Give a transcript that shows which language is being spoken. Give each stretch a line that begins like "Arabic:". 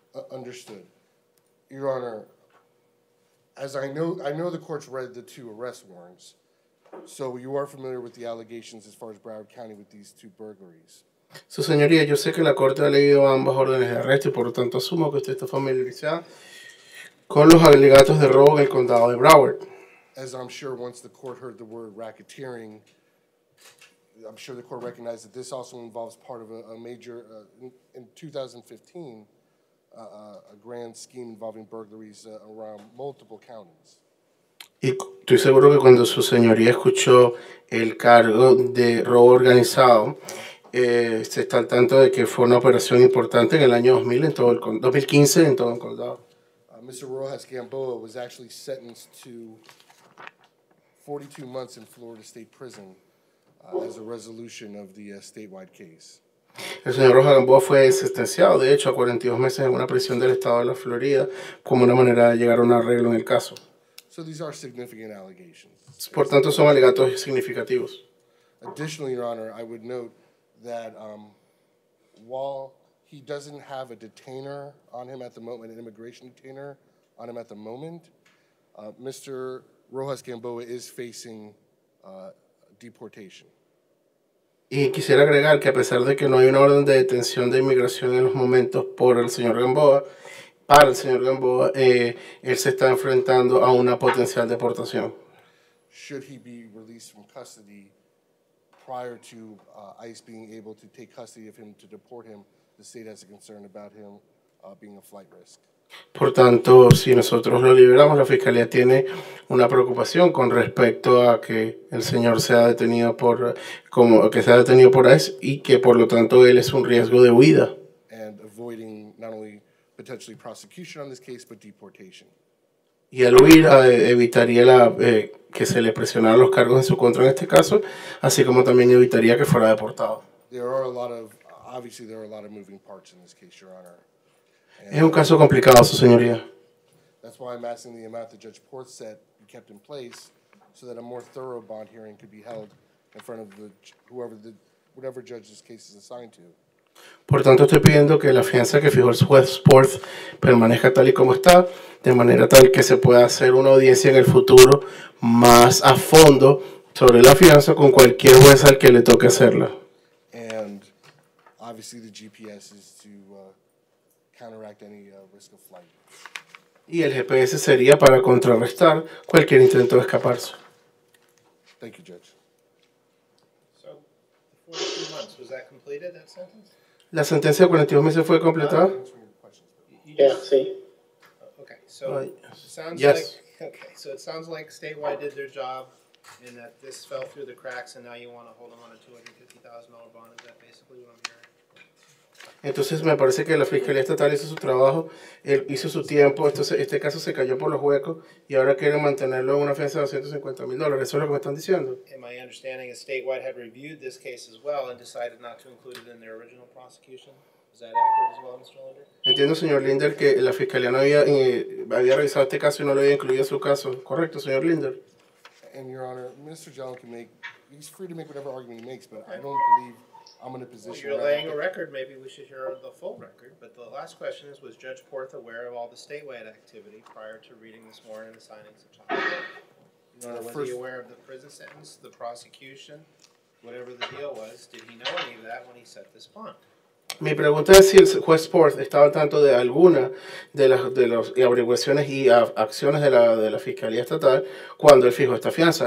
English: Understood. Your Honor, as I know the court's read the 2 arrest warrants, so you are familiar with the allegations as far as Broward County with these 2 burglaries.
Spanish: Su señoría, yo sé que la Corte ha leído ambas órdenes de arresto y por lo tanto asumo que usted está familiarizada con los alegatos de robo en el condado de Broward.
English: As I'm sure once the court heard the word racketeering, I'm sure the court recognized that this also involves part of a major, in 2015, a grand scheme involving burglaries around multiple counties.
Spanish: Y estoy seguro que cuando su señoría escuchó el cargo de robo organizado, se está al tanto de que fue una operación importante en el año 2015 en todo el condado.
English: Mr. Rojas Gamboa was actually sentenced to 42 months in Florida State Prison as a resolution of the statewide case.
Spanish: El señor Rojas Gamboa fue sentenciado, de hecho, a 42 meses en una prisión del estado de la Florida como una manera de llegar a un arreglo en el caso.
English: So these are significant allegations.
Spanish: Por tanto, son alegatos significativos.
English: Additionally, Your Honor, I would note that while he doesn't have a detainer on him at the moment, an immigration detainer on him at the moment, Mr. Rojas Gamboa is facing deportation.
Spanish: Y quisiera agregar que a pesar de que no hay una orden de detención de inmigración en los momentos por el señor Gamboa, para el señor Gamboa, él se está enfrentando a una potencial deportación.
English: Should he be released from custody prior to ICE being able to take custody of him to deport him, the state has a concern about him being a flight risk.
Spanish: Por tanto, si nosotros lo liberamos, la Fiscalía tiene una preocupación con respecto a que el señor sea detenido que sea detenido por ICE y que por lo tanto él es un riesgo de huida.
English: And avoiding not only potentially prosecution on this case, but deportation.
Spanish: Y al huir evitaría que se le presionaran los cargos en su contra en este caso, así como también evitaría que fuera deportado.
English: Obviously there are a lot of moving parts in this case, Your Honor.
Spanish: Es un caso complicado, su señoría.
English: That's why I'm asking the amount that Judge Porth said be kept in place so that a more thorough bond hearing could be held in front of whatever judge this case is assigned to.
Spanish: Por tanto, estoy pidiendo que la fianza que fijó el juez Porth permanezca tal y como está, de manera tal que se pueda hacer una audiencia en el futuro más a fondo sobre la fianza con cualquier juez al que le toque hacerla.
English: And obviously the GPS is to counteract any risk of flight.
Spanish: Y el GPS sería para contrarrestar cualquier intento de escaparse.
English: Thank you, Judge. So, the 42 months, was that completed, that sentence?
Spanish: ¿La sentencia de 42 meses fue completada?
English: Yeah, sí. Okay, so it sounds Yes. it sounds like statewide did their job and that this fell through the cracks and now you want to hold them on a $250,000 bond. Is that basically what I'm hearing?
Spanish: Entonces me parece que la Fiscalía Estatal hizo su trabajo, él hizo su tiempo, este caso se cayó por los huecos y ahora quieren mantenerlo en una fianza de $250,000. ¿Eso es lo que me están diciendo?
English: And my understanding is statewide had reviewed this case as well and decided not to include it in their original prosecution. Is that accurate as well, Mr. Linder?
Spanish: Entiendo, señor Linder, que la Fiscalía no había revisado este caso y no lo había incluido en su caso. ¿Correcto, señor Linder?
English: And Your Honor, Mr. John he's free to make whatever argument he makes, but I don't believe I'm in a position. Well, you're laying a record. Maybe we should hear the full record. But the last question is, was Judge Porth aware of all the statewide activity prior to reading this warrant and assigning such a high bill? Was he aware of the prison sentence, the prosecution, whatever the deal was? Did he know any of that when he set this bond?
Spanish: Mi pregunta es si el juez Porth estaba al tanto de alguna de las averiguaciones y acciones de la Fiscalía Estatal cuando él fijó esta fianza.